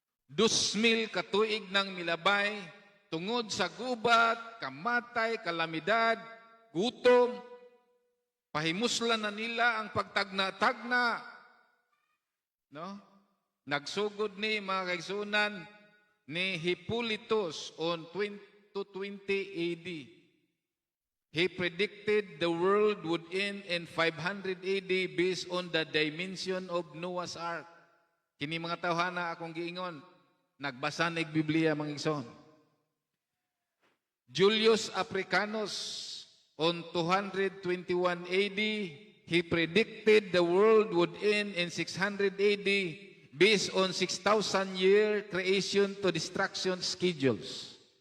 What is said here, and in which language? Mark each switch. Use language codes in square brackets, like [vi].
[ceb] 2,000 katuig ng milabay, tungod sa gubat, kamatay, kalamidad, gutom, pahimuslan na nila ang pagtagna-tagna. No? Nagsugod ni mga kaigsunan ni Hippolytus [en] on 220 AD. He predicted the world would end in 500 AD based on the dimension of Noah's Ark. [ceb] Kini mga tawhana akong giingon, nagbasa ng Biblia mga igsoon. [en] Julius Africanus on 221 AD, he predicted the world would end in 600 AD based on 6,000-year creation to destruction schedules.